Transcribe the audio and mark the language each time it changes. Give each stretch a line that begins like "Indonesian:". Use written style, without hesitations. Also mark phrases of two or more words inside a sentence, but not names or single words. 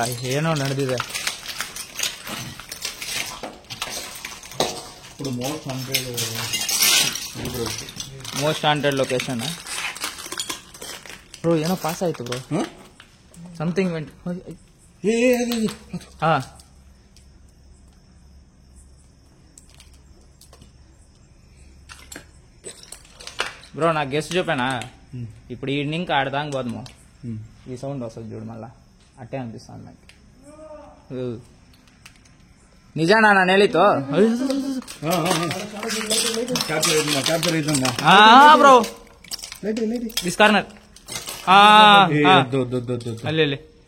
Kannada: ಏನೋ ನಡೆದಿದೆ.
English: most haunted location bro.
Kannada: ಏನೋ ಪಾಸ್ ಆಯಿತು ಬ್ರೋ,
English: something went.
Kannada: ಹಾಂ,
Telugu: బ్రో నాకు గెస్ట్ చెప్పానా? ఇప్పుడు ఈ ఇంకా ఆడదానికి పోదాము. ఈ సౌండ్ వస్తుంది చూడు, మళ్ళా అట్టే అనిపిస్తుంది నాకు.
Kannada: నిజానా ನಾನು ಹೇಳಿತು?
English: bro this corner ಅಲ್ಲಿ